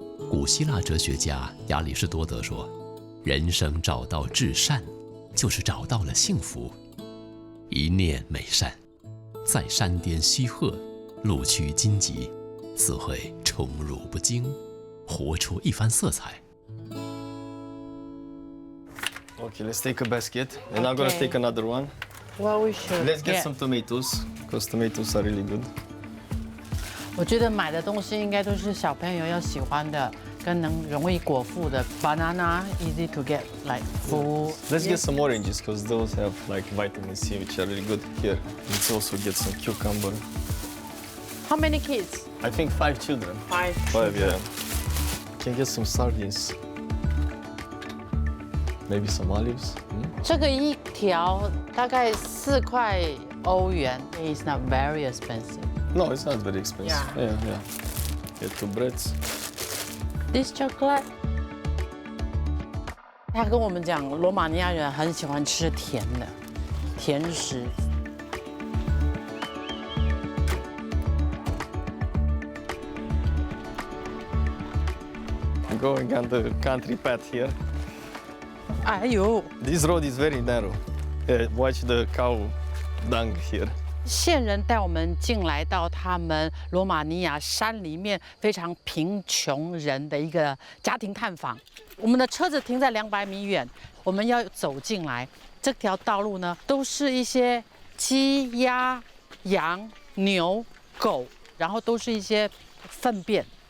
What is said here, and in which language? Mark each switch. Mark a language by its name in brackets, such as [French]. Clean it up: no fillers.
[Chinese] 古希腊哲学家亚里士多德说：“人生找到至善，就是找到了幸福。一念美善，在山巅溪壑，路趋荆棘，自会宠辱不惊，活出一番色彩。” [English] Okay, let's take a basket, and I'm gonna take another one. Well, we should. Let's get some tomatoes, because tomatoes are really good. [Chinese] 我觉得买的东西应该都是小朋友要喜欢的，跟能容易果腹的。 [English] Banana easy to get, like full. Let's get some oranges, because those have like vitamin C, which are really good here. Let's also get some cucumber. How many kids? I think 5 children. 5. 5, yeah. Can get some sardines. Maybe some olives. [Chinese] 这个一条大概4块欧元 ， [English] It's not very expensive. No, it's not very expensive. Yeah. Yeah. Get 2 breads. This chocolate. [Chinese] 他跟我们讲，罗马尼亚人很喜欢吃甜的甜食。 [English] Going on the country path here. 哎呦， This road is very narrow. Watch the cow dung here. [Chinese] 线人带我们进来到他们罗马尼亚山里面非常贫穷人的一个家庭探访。我们的车子停在200米远，我们要走进来。这条道路呢，都是一些鸡、鸭、羊、牛、狗，然后都是一些粪便。